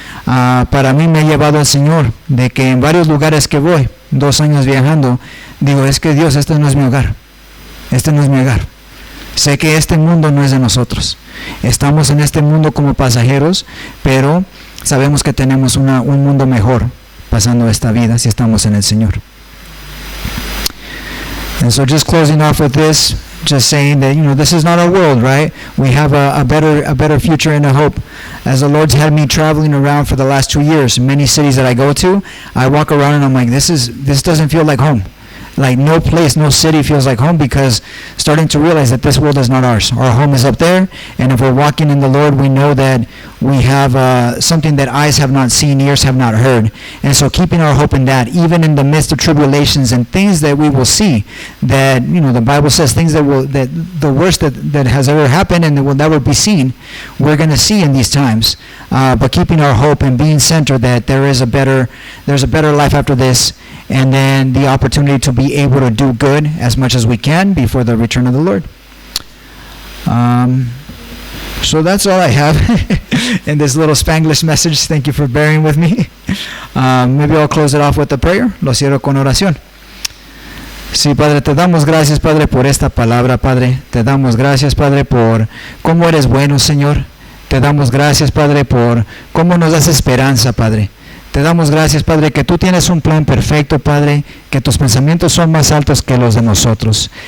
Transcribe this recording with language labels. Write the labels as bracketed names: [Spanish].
[Spanish] Para mí me ha llevado al Señor, de que en varios lugares que voy, 2 años viajando, digo, es que Dios, este no es mi hogar, este no es mi hogar. Sé que este mundo no es de nosotros, estamos en este mundo como pasajeros, pero sabemos que tenemos un mundo mejor pasando esta vida si estamos en el Señor. [English] And so just closing off with this, just saying that, this is not our world, right? We have a better future and a hope. As the Lord's had me traveling around for the last 2 years, many cities that I go to, I walk around and I'm like, this doesn't feel like home. Like no place, no city feels like home, because starting to realize that this world is not ours. Our home is up there, and if we're walking in the Lord, we know that we have something that eyes have not seen, ears have not heard. And so keeping our hope in that, even in the midst of tribulations and things that we will see, that, the Bible says things that the worst that has ever happened and that will never be seen, we're going to see in these times. But keeping our hope and being centered that there's a better life after this, and then the opportunity to be able to do good as much as we can before the return of the Lord. So that's all I have in this little Spanglish message. Thank you for bearing with me. Maybe I'll close it off with a prayer. [Spanish] Lo cierro con oración. Sí, Padre, te damos gracias, Padre, por esta palabra, Padre. Te damos gracias, Padre, por cómo eres bueno, Señor. Te damos gracias, Padre, por cómo nos das esperanza, Padre. Te damos gracias, Padre, que tú tienes un plan perfecto, Padre, que tus pensamientos son más altos que los de nosotros.